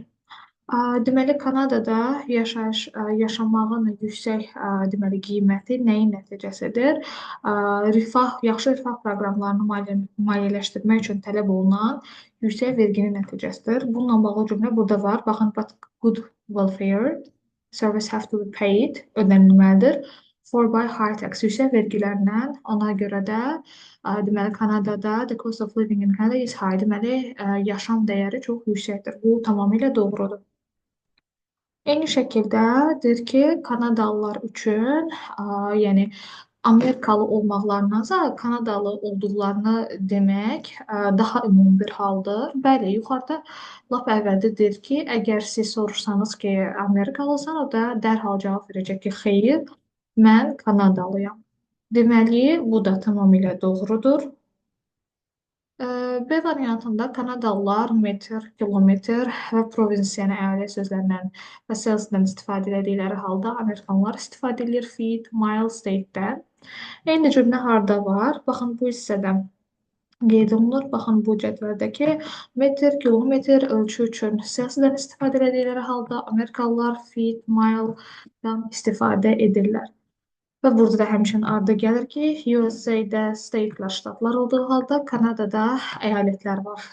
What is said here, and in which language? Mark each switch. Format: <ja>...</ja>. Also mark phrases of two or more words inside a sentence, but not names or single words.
<az>Deməli, Kanadada yaşamağın yüksək deməli qiyməti nəyin nəticəsidir? Yaxşı rifah proqramlarını maliyyələşdirmək üçün tələb olunan yüksək verginin nəticəsidir. Bununla bağlı cümlə burada var. Baxın,</az> <en>but good welfare service have to be paid ödənilməlidir. For by high tax</en> <az>yüksək vergilərlə ona görə də deməli Kanadada</az> <en>the cost of living in Canada is high.</en> <az>Deməli yaşam dəyəri çox yüksəkdir. Bu tamamilə doğrudur. Eyni şəkildə deyir ki, Kanadalılar üçün, yəni Amerikalı olmaqlarındansa Kanadalı olduqlarını demək daha ümumi bir haldır. Bəli, yuxarıda lap əvvəldə deyir ki, əgər siz soruşsanız ki, Amerikalısan, o da dərhal cavab verəcək ki, xeyr, mən Kanadalıyam. Deməli, bu da tamamilə doğrudur. B variantında Kanadalılar metr, kilometr və provins, yəni əyalət sözlərindən və salesdən istifadə etdikləri halda Amerikanlar istifadə edir</az> <en>feet, mile,</en> <az>state-dən. Eyni cümlə harda var? Baxın, bu hissədə qeyd olunur. Baxın, bu cədvəldəki metr, kilometr ölçü üçün salesdən istifadə etdikləri halda Amerikalılar</az> <en>feet, mile-</en> <az>dan istifadə edirlər. Və burada da həmçinin ardı gəlir ki, USA-də statlar, ştatlar olduğu halda Kanadada əyalətlər var.</az>